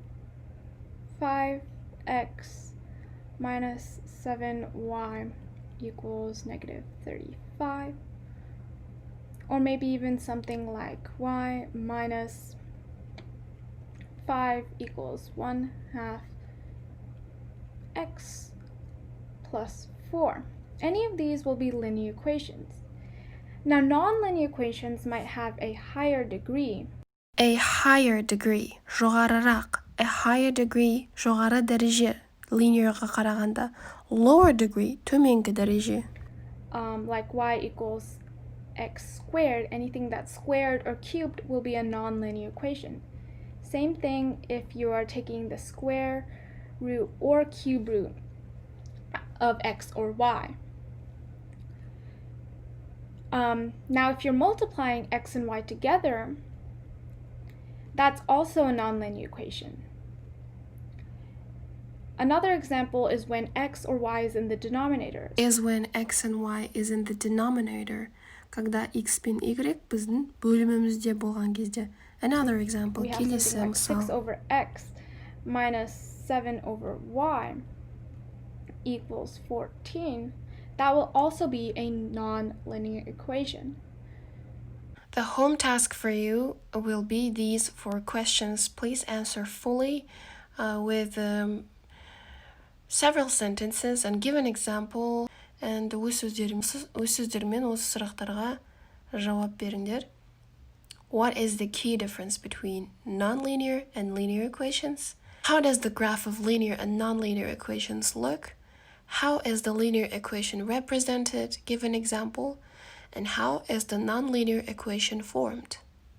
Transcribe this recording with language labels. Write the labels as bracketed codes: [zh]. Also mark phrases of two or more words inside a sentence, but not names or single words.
[en] 5x minus 7y equals negative 35, or maybe even something like y minus 5 equals 1/2 x plus 4. Any of these will be linear equations. Now, non-linear equations might have a higher degree. A higher degree, жоғарырақ. A higher degree, [kk] жоғары дәреже, linearға қарағанда. [en] Lower degree, [kk] төменгі дәреже. [en] Like y equals x squared, anything that's squared or cubed will be a non-linear equation. Same thing if you are taking the square root or cube root of x or y. Now, if you're multiplying x and y together, that's also a nonlinear equation. Another example is when x or y is in the denominator. Is when x and y is in the denominator. [kk] Когда x пен y біздің бөлімімізде болған кезде. [en] Another example, we have something like 6 over x minus 7 over y equals 14. That will also be a non-linear equation. The home task for you will be these 4 questions. Please answer fully with several sentences and give an example. [kk] And өз сөздермен осы сұрақтарға жауап беріңдер. [en] What is the key difference between nonlinear and linear equations? How does the graph of linear and nonlinear equations look? How is the linear equation represented? Give an example. And how is the nonlinear equation formed?